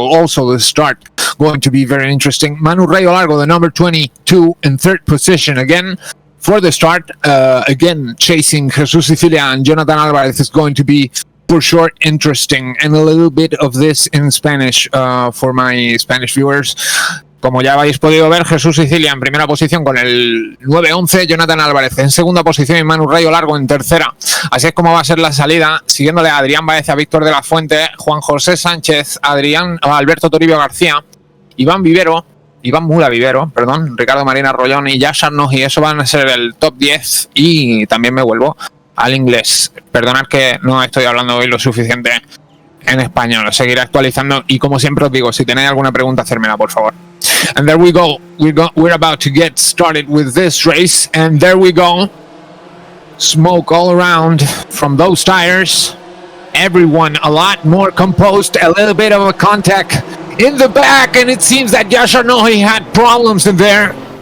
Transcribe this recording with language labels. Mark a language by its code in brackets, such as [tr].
[en] Also the start going to be very interesting. Manu Rayo Largo, the number 22 in third position again for the start, again chasing Jesus Sicilia and Jonathan Alvarez is going to be for sure interesting, and a little bit of this in Spanish for my Spanish viewers. [es] Como ya habéis podido ver, Jesús Sicilia en primera posición con el 9-11, Jonathan Álvarez en segunda posición y Manu Rayo Largo en tercera. Así es como va a ser la salida, siguiéndole a Adrián Baeza, Víctor de la Fuente, Juan José Sánchez, Alberto Toribio García, Iván Mula Vivero, Ricardo Marina Rollón y Yashar Noji. Eso van a ser el top 10, y también me vuelvo al inglés. Perdonad que no estoy hablando hoy lo suficiente en español, seguiré actualizando, y como siempre os digo, si tenéis alguna pregunta, hacérmela por favor. [en] And there we go. We're about to get started with this race, and there we go. Smoke all around from those tires. Everyone a lot more composed, a little bit of a contact in the back, and it seems that Yashar Noji had problems in there.